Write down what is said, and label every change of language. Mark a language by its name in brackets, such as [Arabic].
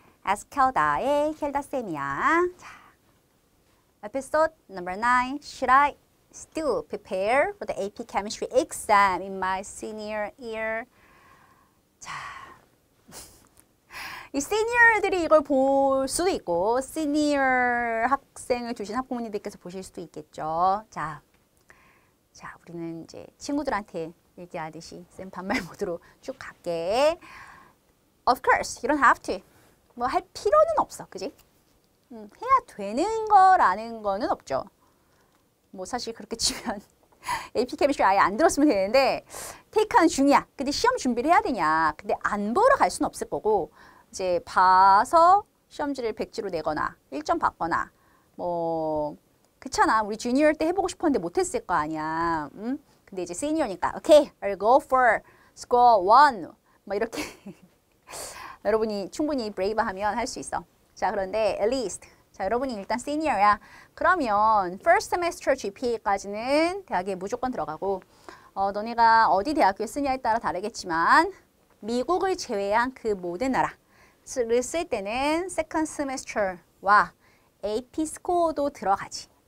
[Korean] 아스켈다의 켈다쌤이야. [English] 자, episode number 9. Should I still prepare for the AP Chemistry exam in my senior year? [Korean] 자, 이 시니어들이 이걸 볼 수도 있고 시니어 학생을 두신 학부모님들께서 보실 수도 있겠죠. 자, 우리는 이제 친구들한테 얘기하듯이 쌤 반말 모드로 쭉 갈게. [English] Of course, you don't have to. [Korean] 뭐 할 필요는 없어, 그지? 해야 되는 거라는 거는 없죠. 뭐 사실 그렇게 치면 AP 케미스트리 아예 안 들었으면 되는데 테이크하는 중이야. 근데 시험 준비를 해야 되냐. 근데 안 보러 갈 수는 없을 거고 이제 봐서 시험지를 100지로 내거나 1점 받거나 뭐 그렇잖아. 우리 주니어 때 해보고 싶었는데 못했을 거 아니야. 근데 이제 시니어니까 [English] okay, I'll go for score 1. [Korean] 뭐 이렇게 여러분이 충분히 브레이브하면 할 수 있어. 자, 그런데 [English] at least [Korean] 자, 여러분이 일단 시니어야. 그러면 first semester GPA까지는 대학에 무조건 들어가고 너네가 어디 대학교에 쓰냐에 따라 다르겠지만 미국을 제외한 그 모든 나라를 쓸 때는 second semester와 AP 스코어도 들어가지.